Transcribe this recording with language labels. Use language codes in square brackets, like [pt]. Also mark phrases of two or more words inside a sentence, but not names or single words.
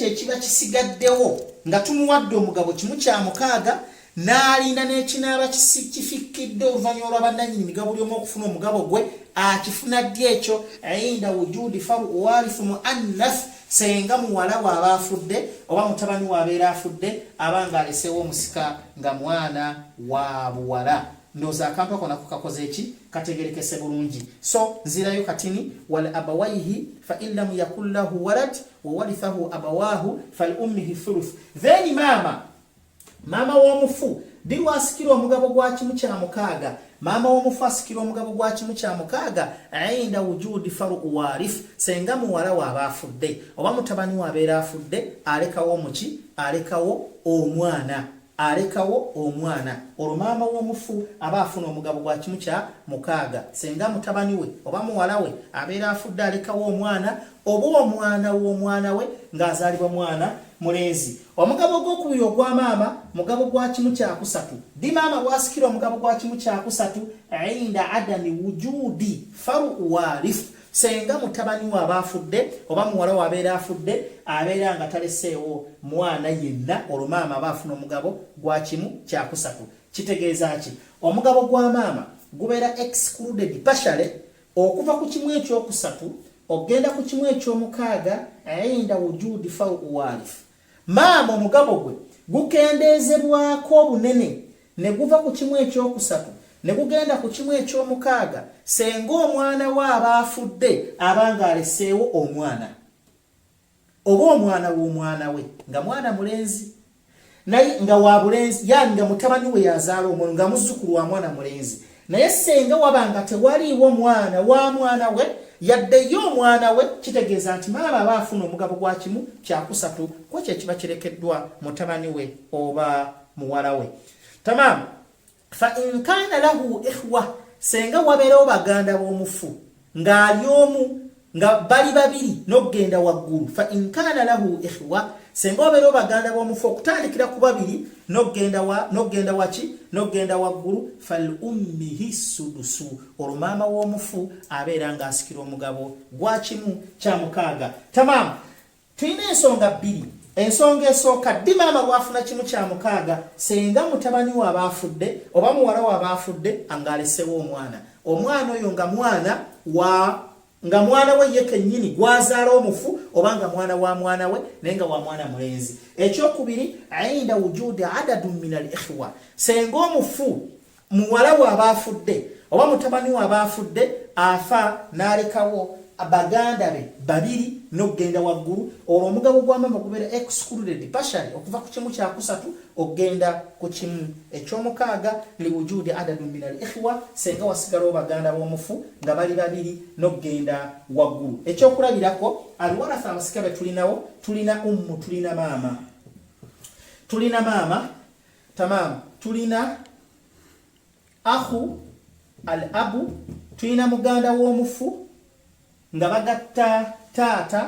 [lg] ekiba kisigaddewo nga tumuwadde omugabo kimu kya mukaaga n'alinda n'ekinaaba kifikidde oluvannyuma lwa bannannyini migabo ly'omu okufuna omugabo gwe akifuna ddi ekyo [ar] عند وجود فرع وارث مؤنث [lg] senga muwala bw'aba afudde oba mutabani w'abeera afudde abanga aleseewo omusika nga mwana wa buwala. Ndowooza akampa ako nako kakoze eki kategerekese bulungi. So nzirayo katini [ar] ولأبويه فإن لم يكن له ولد وورثه أبواه فلأمه الثلث. [lg] Then maama Maama w'omufu ddi asikira omugabo gwa kimu kya mukaaga. Maama w'omufu asikira omugabo gwa kimu kya mukaaga [ar] عند وجود فرع وارث, [lg] senga muwala waaba afudde oba mutabani wabeera afudde, alekawo muki, alekawo omwana, alekawo omwana. Olwo maama w'omufu aba afuna omugabo gwa kimu kya mukaaga. Senga mutabani we oba muwala we abeera afudde, alekawo omwana oba omwana w'omwana we ng'azaalibwa mwana mulenzi. Omugabo gw'okubiri ogwa maama mugabo gwa kimu kya kusatu. Ddi maama bw'asikira omugabo gwa kimu kya kusatu inda adami wujudi faru warif, senga mutabani we aba afudde oba muwala we abeera afudde, abeera nga taleseewo mwana yenna, olwo maama aba afuna omugabo gwa kimu kya kusatu. Kitegeeza ki? Omugabo gwa maama gubeera [en] excluded partially [lg] okuva ku kimu ekyokusatu ogenda ku kimu ekyomukaaga [ar] عند وجود فرع وارث. [lg] Maama omugabo gwe gukendeezebwako obunene ne guva ku kimu ekyokusatu ne gugenda ku kimu ekyomukaaga senga omwana we aba afudde abanga aleseewo omwana oba omwana w'omwana we nga mwana mulenzi naye nga wa bulenzi, yani nga mutabani we yazaala omwana nga muzzukulu wa mwana mulenzi, naye senga wabanga tewaliiwo mwana wa mwana we yaddeyo omwana we, kitegeeza nti maama aba afuna omugabo gwa kimu kya kusatu kwa kye kiba kirekeddwa mutabani we oba muwala we. [ar] تمام. فإن كان له إخوة, [lg] senga wabeerawo baganda b'omufu ng'ali omu nga bali babiri n'okgenda waggulu. [ar] فإن كان له إخوة, [lg] senga wabeerawo baganda b'omufu okutandikira ku babiri n'okgenda waki, n'okgenda waggulu. [ar] فلأمه السدس, [lg] olwo maama w'omufu abeera ng'asikira omugabo gwa kimu kya mukaaga. Tamam. Tulina ensonga bbiri. Ensonga esooka, ddi maama bw'afuna kimu kya mukaaga senga mutabani we aba afudde oba muwala we aba afudde ang'aleseewo omwana. Omwana oyo nga mwana we ye kennyini gwazaala omufu oba nga mwana wa mwana we naye nga wa mwana mulenzi. Ekyokubiri [ar] عند وجود عدد من الإخوة, [lg] senga omufu muwala we aba afudde oba mutabani we aba afudde afa n'alekawo baganda be babiri n'okgenda waggulu, olwo omugabo gwa maama gubeera [en] excluded partially [lg] okuva ku kimu kya kusatu okgenda ku kimu ekyomukaaga [ar] لوجود عدد من الإخوة, [lg] senga wasigalawo baganda b'omufu nga bali babiri n'okgenda waggulu. Ekyokulabirako alwaratha abasika be tulinawo, tulina ummu, tulina maama, tulina maama. Tamam. Tulina [ar] أخو الأب, [lg] tulina muganda w'omufu nga bagatta taata.